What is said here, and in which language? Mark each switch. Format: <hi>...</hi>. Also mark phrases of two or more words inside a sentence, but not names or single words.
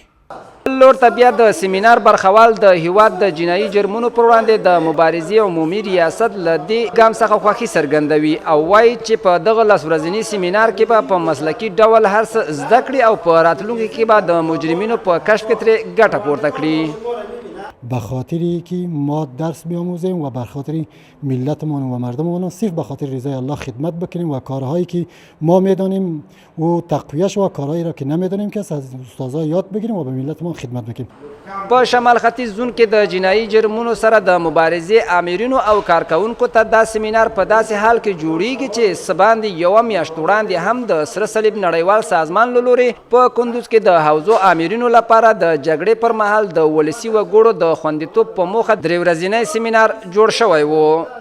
<ps>لور ته بیا د سیمینار برخوال د هیواد د جنایي جرمونو پر وړاندې د مبارزې عمومي ریاست له دې ګام څخه خوښي څرګندوي او وایي چې په دغه لس ورځني سیمینار کې به په مسلکي ډول هر څه زده کړي او په راتلونکي کې به د مجرمینو په کشف کې ترې ګټه پورته کړي.</ps> <fa>به خاطری که ما درس بیاموزیم و به خاطر ملتمان و مردممان صرف به خاطر رضای الله خدمت بکنیم و کارهایی که ما میدانیم و تقویش و کارهایی را که نمیدانیم که از استادان یاد بگیریم و به ملتمان خدمت بکنیم.</fa> <ps>په شمال ختیځ زون کې د جنایي جرمونو سره د مبارزې آمرینو او کارکوونکو ته دا سیمینار په داسې حال کې جوړیږي چې څه باندې یوه میاشت وړاندې هم د سره صلیب نړیوال سازمان له لورې په کندوز کې د حوزو آمرینو لپاره د جګړې پر مهال د ولسي وګړو د خوندیتوب په موخه 3 ورځنی سیمینار جوړ شوی و.</ps>